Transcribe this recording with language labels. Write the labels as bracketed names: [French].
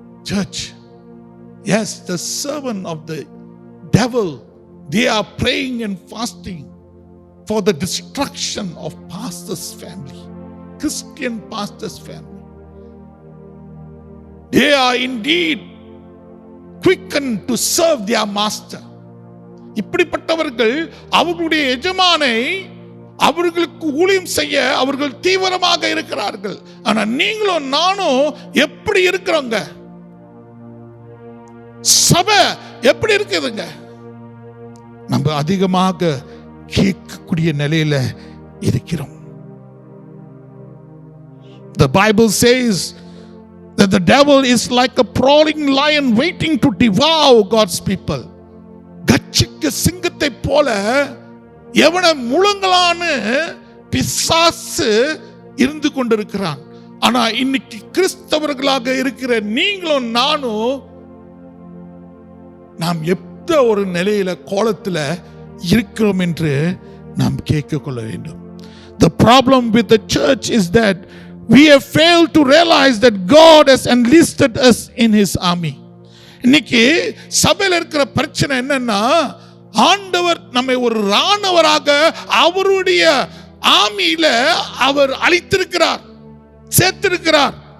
[English] Church, yes, the servant of the devil, they are praying and fasting for the destruction of pastor's family, Christian pastor's family. They are indeed quickened to serve their master. [Tamil] இப்படிப்பட்டவர்கள் அவர்களுடைய எஜமானை அவர்களுக்கு ஊழியம் செய்ய அவர்கள் தீவிரமாக இருக்கிறார்கள். ஆனா நீங்களும் நானும் எப்படி இருக்கிறோங்க? சபை எப்படி இருக்குதுங்க? நம்ம அதிகமாக கேட்கக்கூடிய நிலையில இருக்கிறோம். [English] The Bible says that the devil is like a prowling lion waiting to devour God's people. [Tamil] கட்சிக்க சிங்கத்தை போல எவனை முழுங்கலான்னு பிசாசு இருந்து கொண்டிருக்கிறான். ஆனா இன்னைக்கு கிறிஸ்தவர்களாக இருக்கிற நீங்களும் நானும் நாம் எந்த ஒரு நிலையில கோலத்துல இருக்கிறோம் என்று நாம் கேட்க கொள்ள வேண்டும். [English] The problem with the church is that we have failed to realize that God has enlisted us in his army. [Tamil] இன்னைக்கு சபையில் இருக்கிற பிரச்சனை என்னன்னா, ஆண்டவர் நம்மை ஒரு ராணுவராக அவருடைய ஆமியில அவர் அளித்திருக்கிறார், சேர்த்திருக்கிறார்.